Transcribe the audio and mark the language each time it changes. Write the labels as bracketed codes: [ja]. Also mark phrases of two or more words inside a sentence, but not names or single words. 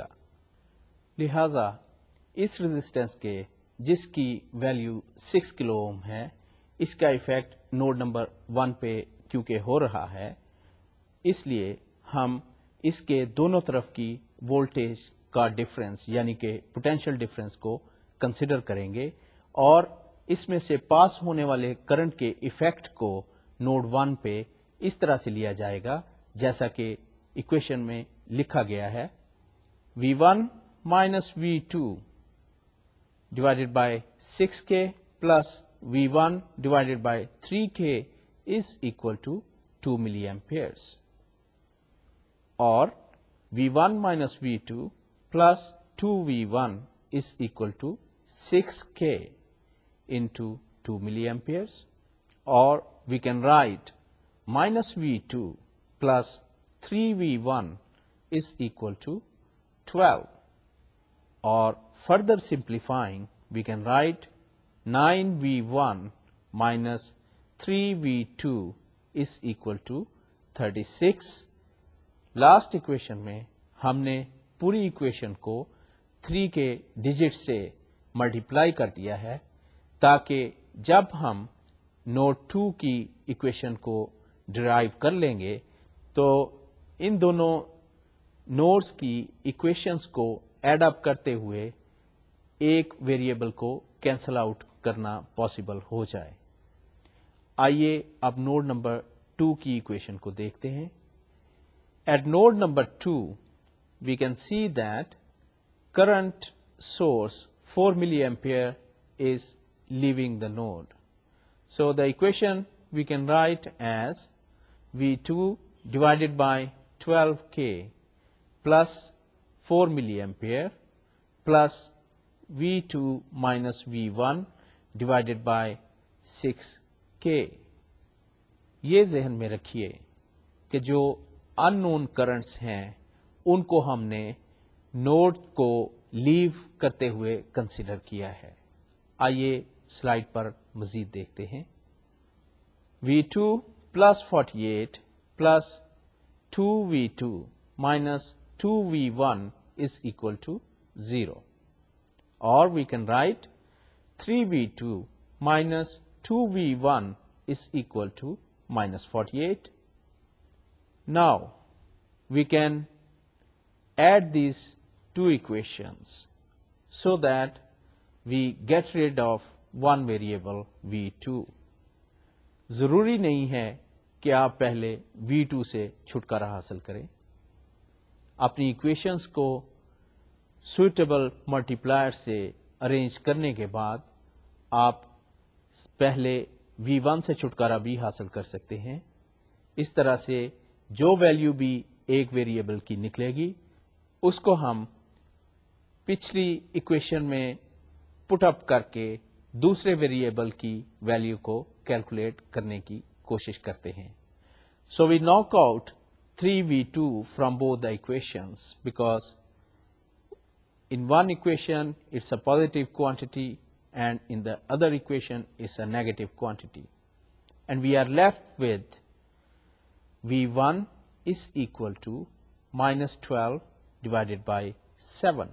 [hi] लिहाजा इस रेजिस्टेंस के जिसकी वैल्यू 6 [en] kilo ohm [hi] है, इसका [en] effect node number [hi] 1 पे क्योंकि हो रहा है, इसलिए हम इसके दोनों तरफ की वोल्टेज का डिफरेंस यानी कि [en] potential difference [hi] को कंसिडर करेंगे और इसमें से पास होने वाले करंट के इफेक्ट को नोड 1 पे इस तरह से लिया जाएगा जैसा कि इक्वेशन में लिखा गया है। [en] V1 minus V2 divided by 6K plus V1 divided by 3K is equal to 2 milliamperes, or V1 minus V2 plus 2V1 is equal to 6K into 2 milliamperes, or we can write minus V2 plus 3V1 is equal to 12, or further simplifying we can write 9V1 minus 3V2 is equal to 36। last equation [hi] में हमने पूरी इक्वेशन को 3 के डिजिट से मल्टीप्लाई कर दिया है ताकि जब हम नोड 2 की इक्वेशन को डिराइव कर लेंगे तो इन दोनों नोड्स की इक्वेशंस को [en] add up [hi] करते हुए एक वेरिएबल को [en] cancel out [hi] करना पॉसिबल हो जाए। आइए अब [en] node number [hi] 2 की इक्वेशन को देखते हैं। [en] At node number 2 we can see that current source 4 milliampere is leaving the node. So the equation we can write as V2 divided by 12K plus 4 milliampere plus V2 minus V1 divided by 6K. [hi] ये जहन में रखिए कि जो [en] unknown currents [hi] हैं उनको हमने नोड को लीव करते हुए कंसीडर किया है। आइए स्लाइड पर मजीद देखते हैं। [en] V2 plus 48 plus 2V2 minus 2V1 is equal to 0. Or we can write 3V2 minus 2V1 is equal to minus 48. Now we can add these two equations so that we get rid of one variable V2. [hi] जरूरी नहीं है कि आप पहले V2 से छुटकारा हासिल करें। अपनी इक्वेशंस को [en] suitable multiplier [hi] से अरेंज करने के बाद आप पहले V1 से छुटकारा भी हासिल कर सकते हैं। इस तरह से जो वैल्यू भी एक वेरिएबल की निकलेगी उसको हम पिछली इक्वेशन में [en] put up [hi] करके दूसरे वेरिएबल की वैल्यू को कैलकुलेट करने की कोशिश करते हैं। [en] So we knock out 3V2 from both the equations because in one equation it's a positive quantity and in the other equation it's a negative quantity, and we are left with V1 is equal to minus 12 divided by 7.